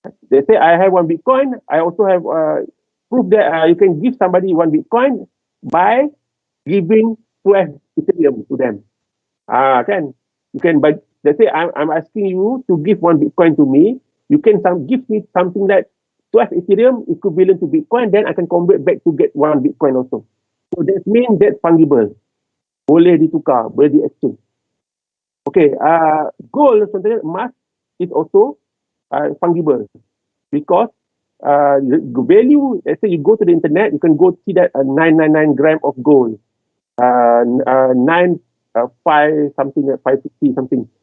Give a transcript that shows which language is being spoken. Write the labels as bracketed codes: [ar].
[en] They say I have 1 Bitcoin. I also have proof that you can give somebody 1 Bitcoin by giving 12 Ethereum to them. Kan? You can, but let's say I'm asking you to give 1 Bitcoin to me. You can give me something like 12 Ethereum equivalent to Bitcoin, then I can convert back to get 1 Bitcoin also. So that means that's fungible. [ms] Boleh ditukar, boleh di exchange. [en] Okay, gold [ms] sebenarnya emas [en] is also fungible because the value, let's say you go to the internet, you can go see that 999 gram of gold, 5 something, 550 something.